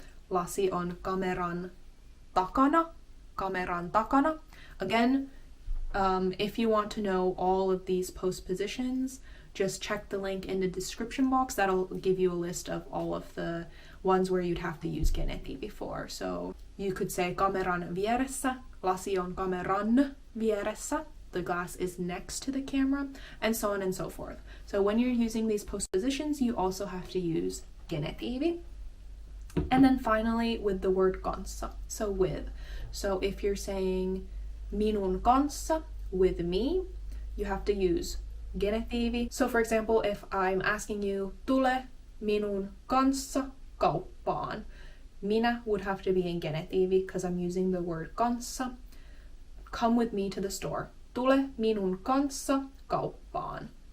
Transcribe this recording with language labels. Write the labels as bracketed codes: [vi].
[fi] Lasi on kameran takana. Kameran takana. [en] Again, if you want to know all of these postpositions, just check the link in the description box. That'll give you a list of all of the ones where you'd have to use genetiivi for. So you could say [fi] kameran vieressä. Lasi on kameran vieressä. [en] The glass is next to the camera, and so on and so forth. So when you're using these postpositions, you also have to use genetiivi. And then finally with the word kanssa, so with. So if you're saying [fi] minun kanssa, [en] with me, you have to use genetiivi. So for example, if I'm asking you, [fi] tule minun kanssa kauppaan, [en] minä would have to be in genetiivi because I'm using the word kanssa. Come with me to the store. [fi] Tule minun kanssa kauppaan.